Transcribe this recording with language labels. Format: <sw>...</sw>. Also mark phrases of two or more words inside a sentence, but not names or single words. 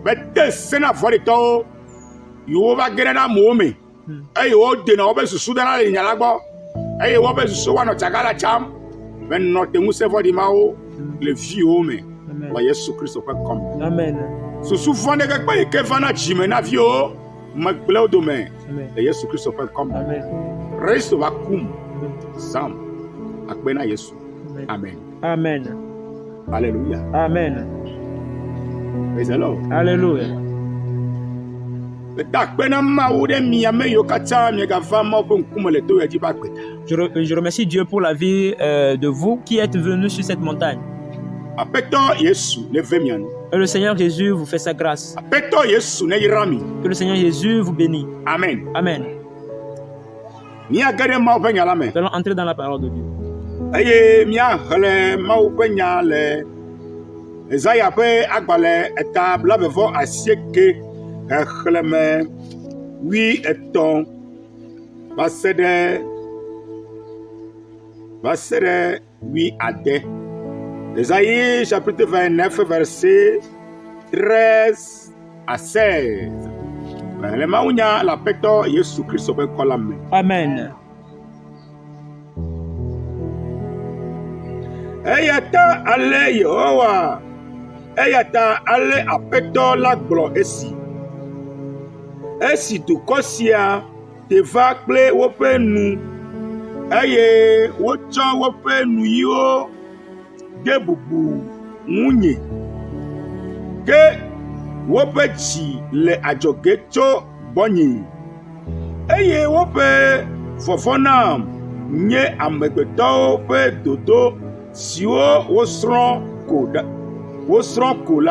<ee>bete sena vɔɖitɔwo yiwo va ge ɖe na amewo me eye wodena wobe susu ɖe na le nya la gbɔ eye wobe susu woanɔ tsaga la tsam benɔ te ŋusẽ vɔɖi mawo le viwo me le Yesu Kristo ƒe kɔme. Amen. Susu vɔ ɖe kpe yi ke va na dzime na viwo megblẽ wo dome le Yesu Kristo ƒe kɔme. Amen. Kristo va kum zam akpe na Yesu. Amen. Amen. Alléluia. Amen.</ee> <en>Praise the Lord.</en> <ee>Alléluia. Da akpe na Mawu ɖe mi ame yiwo katã miegava Mawu ƒe ŋkume le to ya dzi va akpeta.</ee> <fr>Je remercie Dieu pour la vie de vous qui êtes venus sur cette montagne.</fr> <ee>Aƒetɔ Yesu ne ve mia nu.</ee> <fr>Et le Seigneur Jésus vous fait sa grâce.</fr> <ee>Aƒetɔ Yesu ne yra mi.</ee> <fr>Que le Seigneur Jésus vous bénisse.</fr> <ee>Amen. Amen. Miage ɖe Mawu ƒe nya la me.</ee> <fr>Nous allons entrer dans la parole de Dieu.</fr> <ee>Eye miaxlẽ Mawu ƒe nya le Ezaya ƒe agbalẽ eta blaeve-vɔ asieke xexlẽme 13 va se ɖe 16.</ee> <fr>Esaïe chapitre 29 verset 13 à 16.</fr> <ee>Le mawunya la Aƒetɔ Yesu Kristo ƒe kɔ la me. Amen. Eya ta ale Yehowa, eya ta ale Aƒetɔ la gblɔ esi. Esi dukɔ sia te va kple woƒe nu, eye wotsɔ woƒe nuyiwo de bubu ŋunye, ke woƒe dzi le adzɔge tso gbɔnye, eye woƒe vɔvɔ nam nye amegbetɔwo ƒe dodo siwo wosrɔ̃ ko la.</ee>